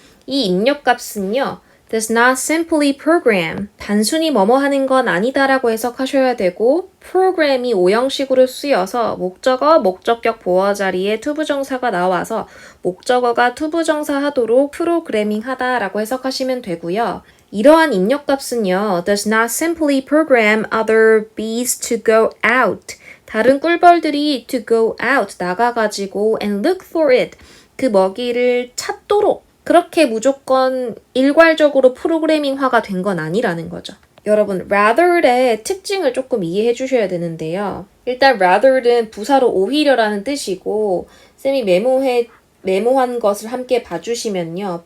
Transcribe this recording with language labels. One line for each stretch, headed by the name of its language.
Korean: 이 입력값은요,
English: does not simply program,
Korean: 단순히 뭐뭐 하는 건 아니다라고 해석하셔야 되고 program이 오형식으로 쓰여서 목적어, 목적격 보어 자리에 투부정사가 나와서 목적어가 투부정사 하도록 프로그래밍 하다라고 해석하시면 되고요. 이러한 입력값은요,
English: does not simply program other bees to go out.
Korean: 다른 꿀벌들이
English: to go out,
Korean: 나가가지고
English: and look for it.
Korean: 그 먹이를 찾도록 그렇게 무조건 일괄적으로 프로그래밍화가 된 건 아니라는 거죠. 여러분, rather의 특징을 조금 이해해 주셔야 되는데요. 일단 rather는 부사로 오히려라는 뜻이고 쌤이 메모한 것을 함께 봐주시면요.